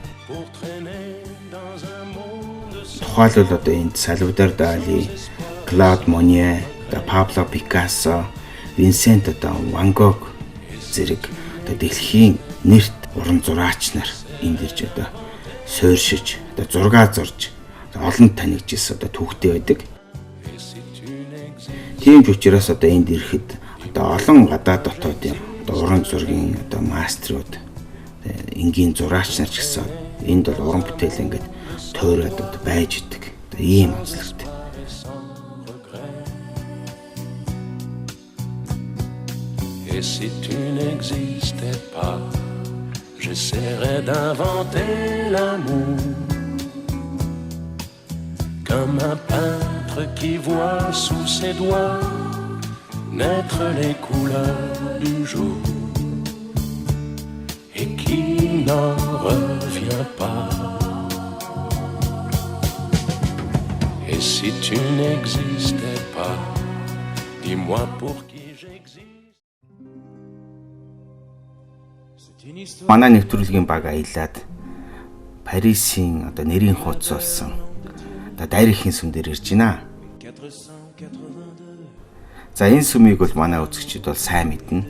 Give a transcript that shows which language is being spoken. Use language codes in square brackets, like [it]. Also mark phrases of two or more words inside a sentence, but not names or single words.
[mn] Тухайлбал энд Сальвадор Дали, Клод Моне, Пабло Пикассо, Винсент Ван Гог зэрэг дэлхийн нэрт уран зураач нар энд ирж суурьшиж зураг зурж олон танигдчихсан төвхтэй байдаг. Тийм ч учраас энд ирэхэд олон гадаад дотоодын уран зургийн мастерууд энгийн зураач нар ч гэсэн энд бол уран бүтээл ингээд тойроод байж идэг. Ийм онцлогтой. [fr] Et si tu n'existais pas, j'essaierais d'inventer l'amour comme un peintre qui voit sous ses doigts naître les couleurs du jour et qui n'en revient pas. Et si tu n'existais pas, dis-moi pour qui j'existe. [mn] Манай нэвтрүүлгийн баг аялаад Парисын нэрийн хуудас болсон Дайрхийн сүм дээр ирж байна. За энэ сүмийг бол манай үзэгчид бол сайн мэднэ.